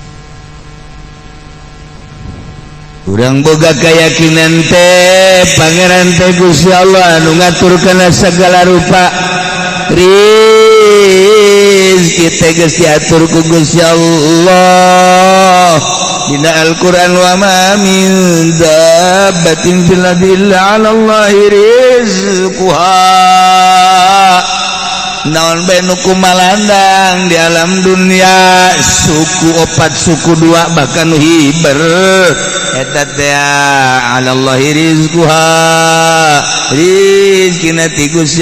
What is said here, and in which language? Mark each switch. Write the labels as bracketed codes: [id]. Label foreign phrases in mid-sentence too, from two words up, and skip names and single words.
[su] urang boga keyakinan teh pangeran teh Gusti Allah anu ngaturkeun segala rupa rizki teh geus diatur ku Gusti Allah dina Al-Qur'an [ar] وما من دابة في الأرض إلا على الله رزقها [su] naon bae nu kumalandang di alam dunia suku opat suku dua bahkan nu hiber eta teh [ar] على الله رزقها [su] rizkina ti Gusti